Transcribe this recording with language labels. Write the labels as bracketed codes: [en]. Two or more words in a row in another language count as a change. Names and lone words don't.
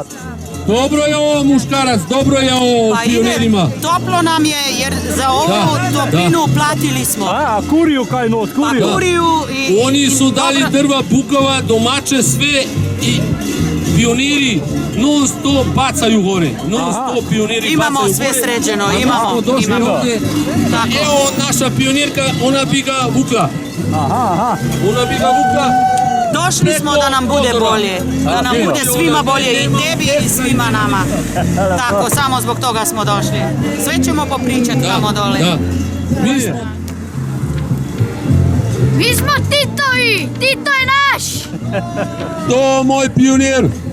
[sr] Dobro je ovo, muškarac, dobro je ovo Pa ide, pionirima. toplo nam je jer za ovu Da, toplinu platili smo. [sl] A kuriju kaj not, [sr] Pa kuriju. kuriju i... Oni su dali dobro- drva, bukava, domaće sve i pioniri non stop bacaju gore. Non stop pioniri Imamo bacaju sve gore. sređeno, A imamo, smo došli imamo. ovdje. Tako. Evo naša pionirka, ona bi ga vukla. Aha. Ona bi ga vukla. Došli smo da nam bude bolje, da nam bude svima bolje, i tebi i svima nama. Tako, samo zbog toga smo došli. Sve ćemo popričati tamo dole. Da. Mi smo Mi smo Titovi! Tito je naš! to moj pionir.